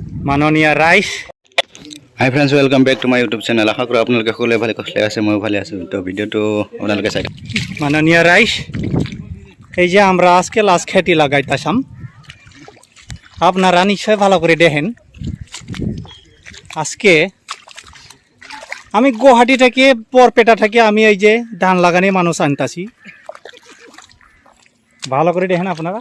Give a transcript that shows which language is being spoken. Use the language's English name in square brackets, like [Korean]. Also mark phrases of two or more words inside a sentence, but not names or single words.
[Bangla] মাননীয় রাইস। [English] Hi friends, welcome back to my YouTube channel. [Assamese] আশা কৰোঁ আপোনালোকে সকলোৱে ভালে কুশলে আছে, ময়ো ভালে আছোঁ। তো ভিডিওটো আপোনালোকে চাই [Bangla] মাননীয় রাইস, এই যে আমরা আজকে লাশ খেতি লাগাইতাম, আপনারা নিশ্চয় ভালো করে দেখেন। আজকে আমি গুয়াহাটি থেকে বরপেটা থেকে আমি এই যে ধান লাগানি মানুষ আনতাছি, ভালো করে দেখেন আপনারা।